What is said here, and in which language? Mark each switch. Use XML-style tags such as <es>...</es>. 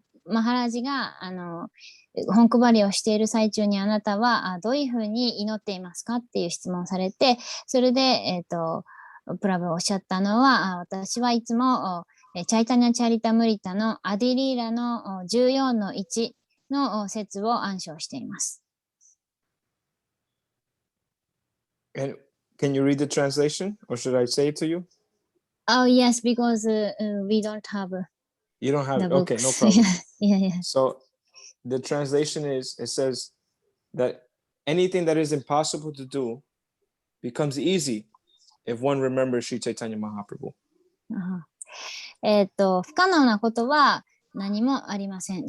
<ja>マハラジが、本配りをしている最中にあなたはどういうふうに祈っていますかっていう質問をされて、それで、プラブおっしゃったのは、私はいつもチャイタニャ・チャリタムリタのアディリーラの14の1の説を暗唱しています。</ja> <en>And can you read the translation, or should I say it to you? Oh, yes, because we don't have You don't have the it? books. Okay, no problem. Yeah. So the translation is, it says that anything that is impossible to do becomes easy if one remembers Sri Chaitanya Mahaprabhu.</en> <ja>不可能なことは何もありません。</ja>